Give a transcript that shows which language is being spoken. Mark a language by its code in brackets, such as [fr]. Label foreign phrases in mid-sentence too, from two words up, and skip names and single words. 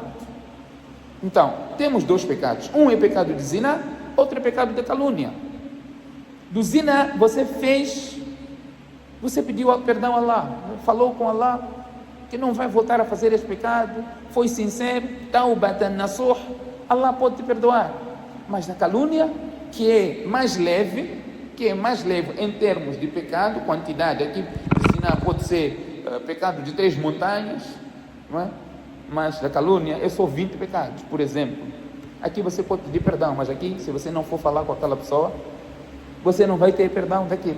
[pt] Então, temos dois pecados. Um é pecado de zina, outro é pecado de calúnia. Do zina, você pediu perdão a Allah, falou com Allah que não vai voltar a fazer esse pecado, foi sincero, [ar] توبةً نصوحًا, [pt] Allah pode te perdoar. Mas na calúnia, que é mais leve em termos de pecado, quantidade, aqui zina pode ser pecado de 3 montanhas, não é? Mas a calúnia é só 20 pecados, por exemplo. Aqui você pode pedir perdão, mas aqui, se você não for falar com aquela pessoa, você não vai ter perdão daquilo.